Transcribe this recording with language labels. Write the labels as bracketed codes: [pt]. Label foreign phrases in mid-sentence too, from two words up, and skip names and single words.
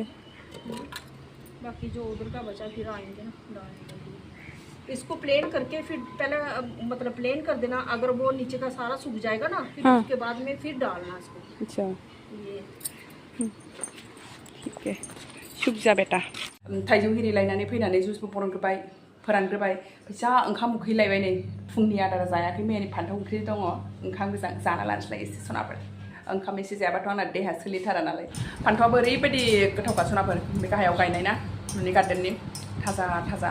[hi] बाकी जो उधर का बचा फिर आएंगे ना डालेंगे इसको प्लेन करके फिर पहले मतलब प्लेन कर देना अगर वो नीचे का सारा सूख जाएगा ना फिर उसके बाद में फिर डालना इसको अच्छा ये ठीक है सूख जा बेटा [brx] थाइजौ हिरि लायनानै फैनानै जुसबो बरनग्रोबाय फोरानग्रोबाय फैसा ओंखाम उखैलायबाय नै फुंनि आदारा जायाखै मैयानि फान्थाव ओंख्रि दङ ओंखाम गोजां जाना लानोसैलाय एसे सनाफोर ओंखाम एसे जायाबाथ' आंना देहा सोलिथारा नालाय फान्थावाबो ओरैबायदि गोथावखा सनाफोर बे गाहायाव गायनाय ना न'नि गार्डेननि थाजा